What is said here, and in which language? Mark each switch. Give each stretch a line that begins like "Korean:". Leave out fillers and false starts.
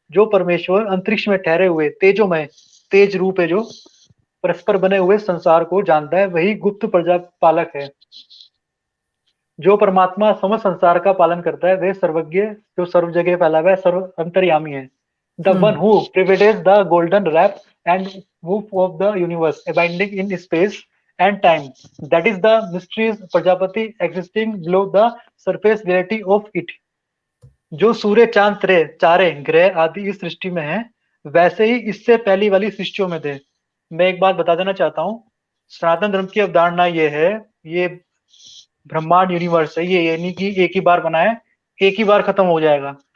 Hindi: जो परमेश्वर अंतरिक्ष में ठहरे हुए तेजोमय, तेज रूप है, जो परस्पर बने हुए संसार को जानता है, वही गुप्त प्रजापालक है। जो परमात्मा समस्त संसार का पालन करता है, वह सर्वज्ञ, जो सर्व जगह फैला हुआ है, सर्व अंतर्यामी है।
English: The one who pervades the golden wrap and woof of the universe, abiding in space and time. That is the mysteries Prajapati existing below the surface reality of it.
Hindi: जो सूर्य चांद चारे ग्रह आदि इस सृष्टि में है, वैसे ही इससे पहली वाली सृष्टियों में थे। मैं एक बात बता देना चाहता हूँ, सनातन धर्म की अवधारणा ये है, ये ब्रह्मांड यूनिवर्स है, ये नहीं कि एक ही बार बना है, एक ही बार खत्म हो जाएगा।